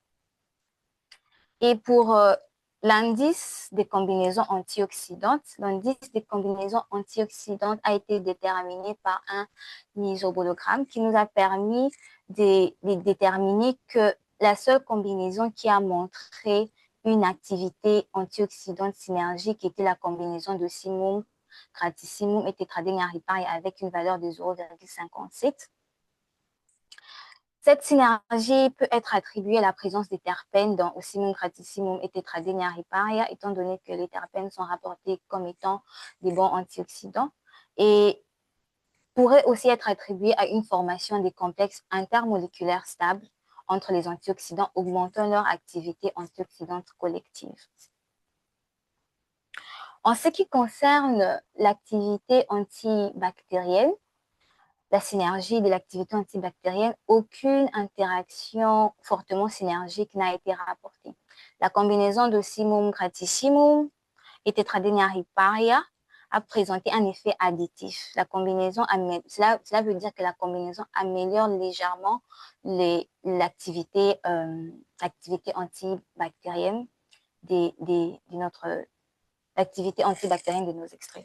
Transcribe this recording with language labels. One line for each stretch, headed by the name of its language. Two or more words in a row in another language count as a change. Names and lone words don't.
French: Et pour l'indice des combinaisons antioxydantes, a été déterminé par un isobologramme qui nous a permis de déterminer que la seule combinaison qui a montré une activité antioxydante synergique était la combinaison de Ocimum gratissimum et Tetradenea riparia avec une valeur de 0,57. Cette synergie peut être attribuée à la présence des terpènes dans Ocimum gratissimum et Tetradenea riparia, étant donné que les terpènes sont rapportés comme étant des bons antioxydants, et pourrait aussi être attribuée à une formation des complexes intermoléculaires stables entre les antioxydants, augmentant leur activité antioxydante collective. En ce qui concerne l'activité antibactérienne, la synergie de l'activité antibactérienne, aucune interaction fortement synergique n'a été rapportée. La combinaison d'Ocimum gratissimum et Tetradenea riparia a présenté un effet additif. Cela veut dire que la combinaison améliore légèrement l'activité antibactérienne l'activité antibactérienne de nos extraits.